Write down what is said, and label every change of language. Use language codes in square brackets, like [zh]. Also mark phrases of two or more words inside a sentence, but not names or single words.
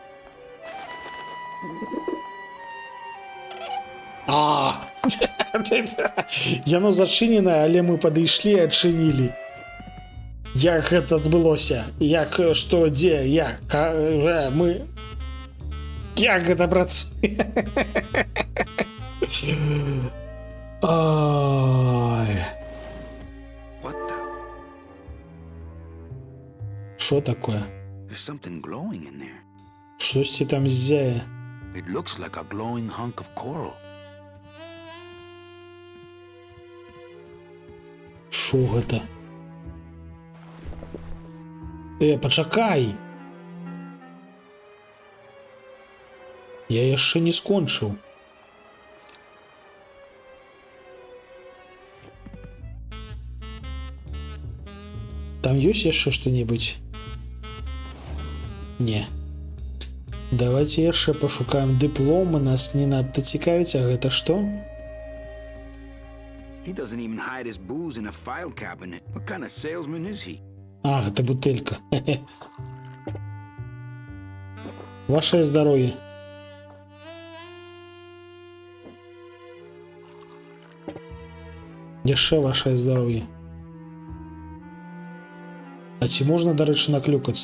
[be] Яно зачыненае, але мы падышлі і адчынілі. Як гэта адбылося? Як, што, дзе, як? Мы... Як гэта працуе? Ай. [en] What the? [uk] Що такое? [en] There's something glowing in there. [be] Штосьці там ззяе. [en] It looks like a glowing hunk of coral. [be] Шо гэта? Пачакай! Я яшчэ не скончыў. Там ёсць яшчэ што-небудзь? Не. Давайте яшчэ пашукаем дыпломы, нас не надта цікавіць, а гэта што? [en] He doesn't even hide his booze in a file cabinet. What kind of salesman is he? [be] А, гэта бутэлька. Ваше здароўе. Яшчэ ваше здароўе. А ці можна, дарэчы, наклюкацца?